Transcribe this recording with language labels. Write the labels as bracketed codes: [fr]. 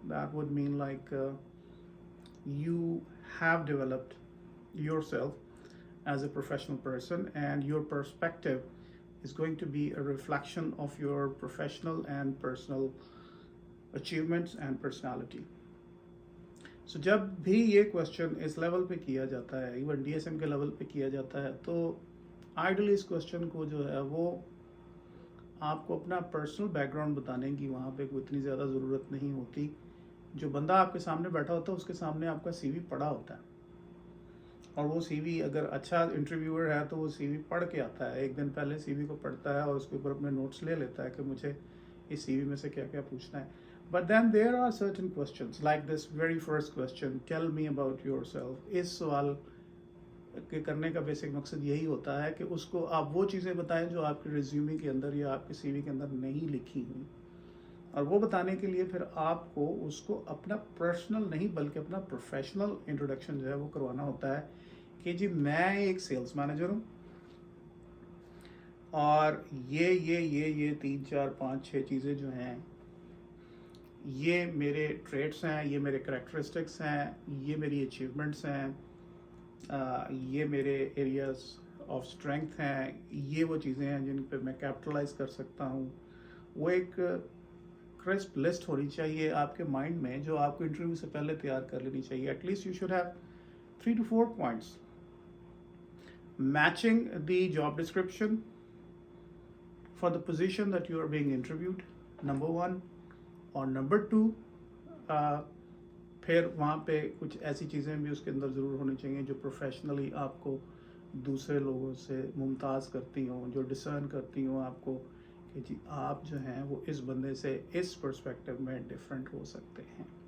[en] That would mean like you have developed yourself as a professional person, and your perspective is going to be a reflection of your professional and personal achievements and personality. [ur] سو جب بھی یہ question اس level پہ کیا جاتا ہے، even D S M کے level پہ کیا جاتا ہے، تو آئیڈلی اس کوشچن کو جو ہے وہ آپ کو اپنا پرسنل بیک گراؤنڈ بتانے کی وہاں پہ کوئی اتنی زیادہ ضرورت نہیں ہوتی. جو بندہ آپ کے سامنے بیٹھا ہوتا ہے اس کے سامنے آپ کا سی وی پڑھا ہوتا ہے، اور وہ سی وی اگر اچھا انٹرویور ہے تو وہ سی وی پڑھ کے آتا ہے، ایک دن پہلے سی وی کو پڑھتا ہے اور اس کے اوپر اپنے نوٹس لے لیتا ہے کہ مجھے اس سی وی میں سے کیا کیا پوچھنا ہے. [en] But then there are certain questions like this very first question, tell me about yourself. [ur] اس سوال کے کرنے کا بیسک مقصد یہی ہوتا ہے کہ اس کو آپ وہ چیزیں بتائیں جو آپ کے ریزیومے کے اندر یا آپ کے سی وی کے اندر نہیں لکھی ہوئی، اور وہ بتانے کے لیے پھر آپ کو اس کو اپنا پرسنل نہیں بلکہ اپنا پروفیشنل انٹروڈکشن جو ہے وہ کروانا ہوتا ہے کہ جی میں ایک سیلس مینیجر ہوں، اور یہ 3 4 5 6 چیزیں جو ہیں یہ میرے ٹریٹس ہیں، یہ میرے کریکٹرسٹکس ہیں، یہ میری اچیومنٹس ہیں، یہ میرے ایریاز آف اسٹرینگتھ ہیں، یہ وہ چیزیں ہیں جن پہ میں کیپٹلائز کر سکتا ہوں. وہ ایک کرسپ لسٹ ہونی چاہیے آپ کے مائنڈ میں جو آپ کو انٹرویو سے پہلے تیار کر لینی چاہیے. [en] At least you should have 3 to 4 points. matching the job description for the position that you are being interviewed, number one. [ur] اور نمبر ٹو پھر وہاں پہ کچھ ایسی چیزیں بھی اس کے اندر ضرور ہونی چاہیے جو پروفیشنلی آپ کو دوسرے لوگوں سے ممتاز کرتی ہوں, جو ڈسرن کرتی ہوں آپ کو کہ جی آپ جو ہیں وہ اس بندے سے اس پرسپیکٹو میں ڈفرینٹ ہو سکتے ہیں.